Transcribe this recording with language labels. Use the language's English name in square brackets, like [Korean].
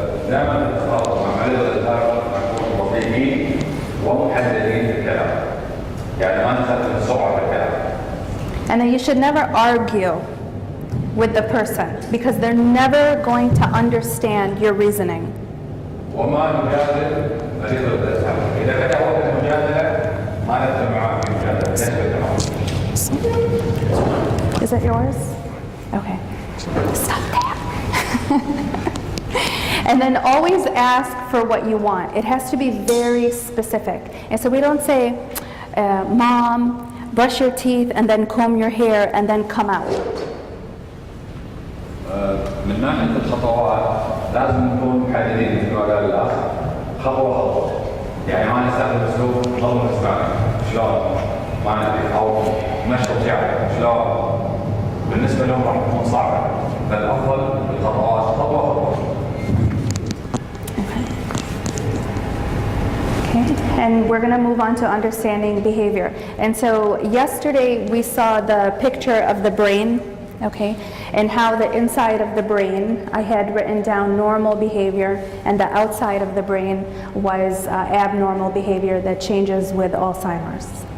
[Arabic] دائما التخاطب مع مريض الزهايمر نكون بطيئين ومحددين في الكلام. يعني ما نستخدم السرعة في الكلام. [English] And then you should never argue with the person because they're never going to understand your reasoning. [Arabic] وما نجادل مريض الزهايمر. إذا بدأ وقت المجادلة ما ندخل معه في المجادلة. [English] Is it yours? Okay. Stop that. And then always ask for what you want. It has to be very specific. And so we don't say, Mom, brush your teeth and then comb your hair and then come out. [Arabic] من ناحية الخطوات لازم نكون محددين مثل ما قال الأخ خطوة خطوة. يعني ما نستخدم أسلوب ضرب اسمعني شلون ما ندري أو مشط شعرك شلون. بالنسبة لهم راح تكون صعبة. فالأفضل الخطوات خطوة خطوة. [English] And we're going to move on to understanding behavior. And so yesterday we saw the picture of the brain, okay, and how the inside of the brain, I had written down normal behavior, and the outside of the brain was abnormal behavior that changes with Alzheimer's.